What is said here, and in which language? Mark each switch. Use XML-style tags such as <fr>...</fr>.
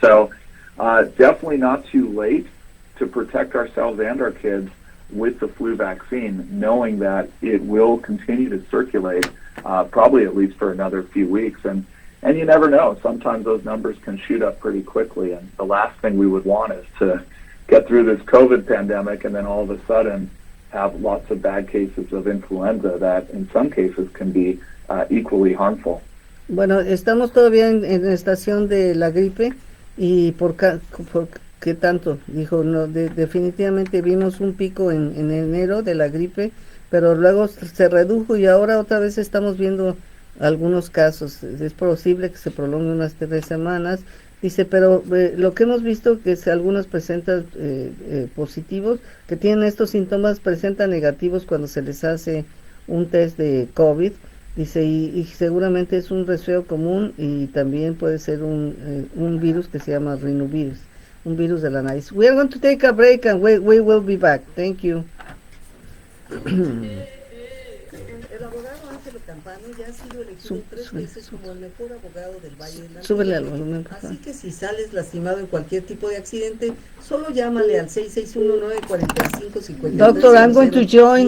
<en>So definitely not too late to protect ourselves and our kids with the flu vaccine, knowing that it will continue to circulate probably at least for another few weeks. And you never know. Sometimes those numbers can shoot up pretty quickly, and the last thing we would want is to get through this COVID pandemic and then all of a sudden have lots of bad cases of influenza that in some cases can be equally harmful.</en> <es>Bueno, estamos todavía en estación de la gripe, y por ¿qué tanto? Dijo, no, definitivamente vimos un pico en enero de la gripe, pero luego se redujo y ahora otra vez estamos viendo algunos casos. Es posible que se prolongue unas 3 semanas. Dice, pero lo que hemos visto que algunos presentan positivos, que tienen estos síntomas, presentan negativos cuando se les hace un test de COVID. Dice, y seguramente es un resfriado común, y también puede ser un virus que se llama rinovirus, un virus de la nariz.</es> <en>We are going to take a break and we will be back. Thank you.</en> <es>El abogado Ángelo Campano ya ha sido elegido 3 veces como el mejor abogado del Valle de la Súbele al volumen. Así que si sales lastimado en cualquier tipo de accidente, solo llámale al 661-945-5300.</es> <en>Doctor, I'm going to join</en>